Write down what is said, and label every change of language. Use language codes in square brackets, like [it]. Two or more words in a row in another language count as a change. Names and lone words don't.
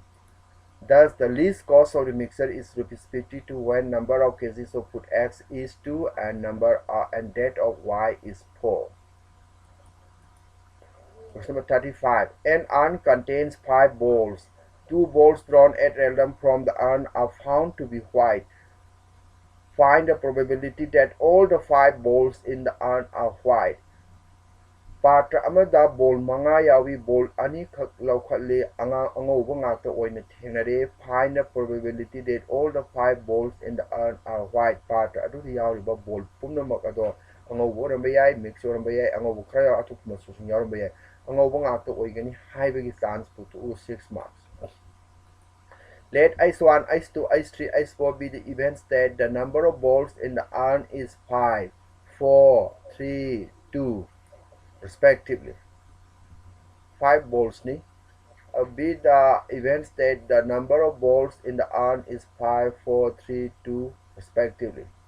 [en] Thus, the least cost of the mixer is rupees 52 when number of kgs of food X is 2 and and that of Y is 4. Question number 35. An urn contains 5 balls. 2 balls drawn at random from the urn are found to be white. Find the probability that all the 5 balls in the urn are white. [mni] Patra amada ball manga yawi ball ani khak laukhatle angauba ngakta oina thenare. [en] Find the probability that all the 5 balls in the urn are white. [mni] Patra adu yawiba ball pumnamak ado angauba oramba yai, mix oramba yai, angauba khara atu masusung yaramba yai. Angauba ngakta oigani haibagi chance putu 6 marks. [en] Let H1, H2, H3, H4 be the events that the number of balls in the urn is 5, 4, 3, 2, respectively. [mni] 5 balls ni. [en] Be the events that the number of balls in the urn is 5, 4, 3, 2, respectively.